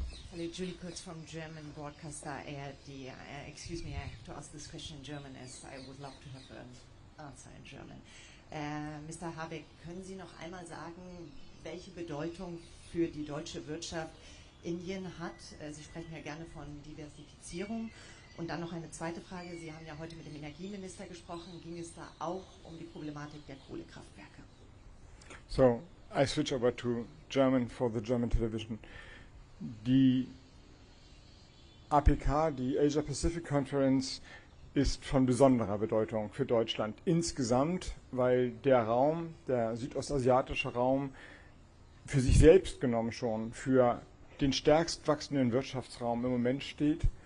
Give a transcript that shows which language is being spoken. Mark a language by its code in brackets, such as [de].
[en] Hello, Julie Kurz from German broadcaster ARD. Excuse me, I have to ask this question in German, as I would love to have an answer in German. Mr. [de] Habeck, können Sie noch einmal sagen, welche Bedeutung für die deutsche Wirtschaft Indien hat? Sie sprechen ja gerne von Diversifizierung. Und dann noch eine zweite Frage. Sie haben ja heute mit dem Energieminister gesprochen. Ging es da auch um die Problematik der Kohlekraftwerke? [en] So, I switch over to German for the German television. [de] Die APK, die Asia Pacific Conference, ist von besonderer Bedeutung für Deutschland insgesamt, weil der Raum, der südostasiatische Raum, für sich selbst genommen schon für den stärkst wachsenden Wirtschaftsraum im Moment steht.